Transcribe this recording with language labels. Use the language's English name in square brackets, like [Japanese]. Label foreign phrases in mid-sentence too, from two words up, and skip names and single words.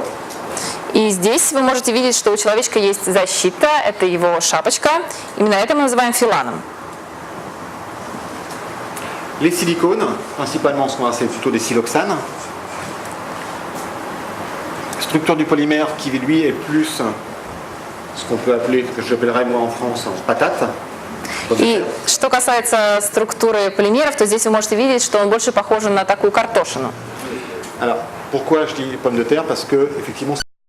[Russian] И здесь вы можете видеть, что у человечка есть защита, это его шапочка. Именно это мы называем филаном. [French] Les silicones, principalement, c'est plutôt des siloxanes. Structure du polymère qui, lui, est plus ce qu'on peut appeler, ce que j'appellerais moi en France, patate. [Russian] И что касается структуры полимеров, то здесь вы можете видеть, что он больше похож на такую картошину. [French] Alors, Pourquoi je dis pommes de terre? Parce que effectivement